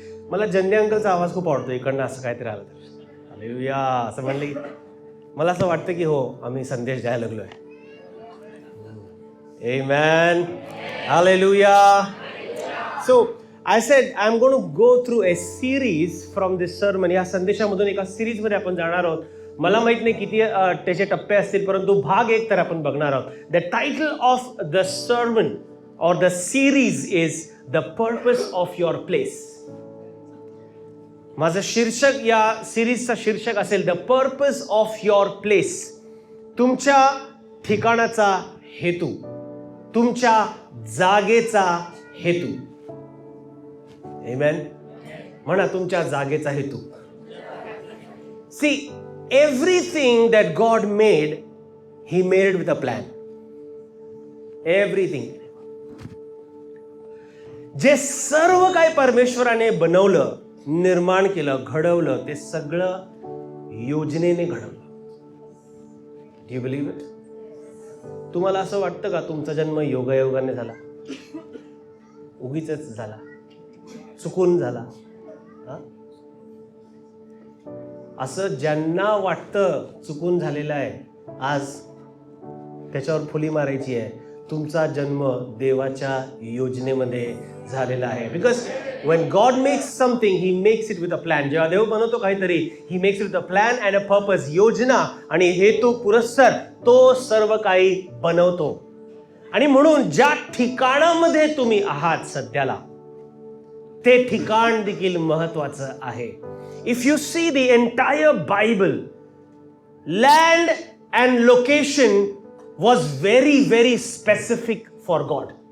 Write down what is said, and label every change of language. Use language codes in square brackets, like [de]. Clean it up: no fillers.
[mr] मला जंडे अंकलचा आवाज खूप आवडतो. इकडनं असं काहीतरी आलं तर हालेलुया असं म्हणलं की मला असं वाटतं की हो, आम्ही संदेश द्यायला लागलोय. आमेन, hallelujah. [en] So I said I'm going to go through a series from this sermon. [mr] या संदेशामधून एका सिरीजमध्ये आपण जाणार आहोत. मला माहित नाही किती त्याचे टप्पे असतील, परंतु भाग एक तर आपण बघणार आहोत. [en] The title of the sermon or the series is the purpose of your place. [mr] माझं शीर्षक या सिरीजचं शीर्षक असेल [en] The purpose of your place. [mr] तुमच्या ठिकाणाचा हेतू, तुमच्या जागेचा हेतू. आमेन म्हणा, तुमच्या जागेचा हेतू. [en] See, everything that God made, he made with a plan. [mr] Everything, जे सर्व काही परमेश्वराने बनवलं, निर्माण केलं, घडवलं, ते सगळं योजनेने घडवलं. [en] Do you believe it? [mr] तुम्हाला असं वाटतं का तुमचा जन्म योगायोगाने झाला, उगीच झाला, चुकून झाला? असं ज्यांना वाटतं चुकून झालेलं आहे, आज त्याच्यावर फुली मारायची आहे. तुमचा जन्म देवाच्या योजनेमध्ये झालेला आहे. [en] Because when God makes something, he makes it with a plan. [mr] जेव्हा देव बनवतो काहीतरी, [en] he makes it with a plan and a purpose. [mr] योजना आणि हेतू पुरस्सर तो सर्व काही बनवतो. आणि म्हणून ज्या ठिकाणामध्ये तुम्ही आहात सध्याला, ते ठिकाण देखील महत्वाचं आहे. [en] If you see the entire Bible, land and location was very very specific for God.